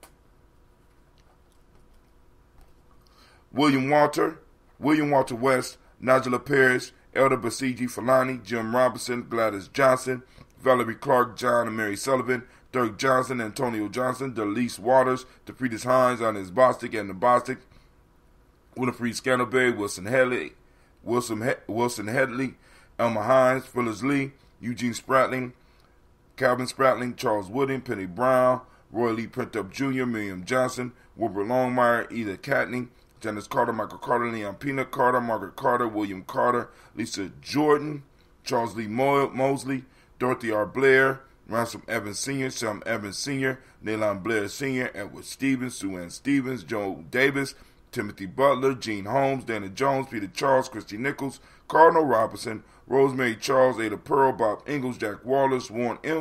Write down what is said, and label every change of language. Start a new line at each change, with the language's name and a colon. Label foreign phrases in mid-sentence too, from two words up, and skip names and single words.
English: William Walter West, Nigella Parrish, Elder Basiji Falani, Jim Robinson, Gladys Johnson, Valerie Clark, John and Mary Sullivan, Dirk Johnson, Antonio Johnson, Delise Waters, DeFritis Hines, Inez Bostic and the Bostic, Winifred Scantleberry, Wilson Headley, Elma Hines, Phyllis Lee, Eugene Spratling, Calvin Spratling, Charles Wooding, Penny Brown, Roy Lee Printup Jr., Miriam Johnson, Wilbur Longmire, Eda Catney, Janice Carter, Michael Carter, Leon Peanut Carter, Margaret Carter, William Carter, Lisa Jordan, Charles Lee Mosley, Dorothy R. Blair, Ransom Evans Sr., Sam Evans Sr., Nayland Blair Sr., Edward Stevens, Sue Ann Stevens, Joe Davis, Timothy Butler, Gene Holmes, Dana Jones, Peter Charles, Christy Nichols, Cardinal Robinson, Rosemary Charles, Ada Pearl, Bob Ingalls, Jack Wallace, Warren M.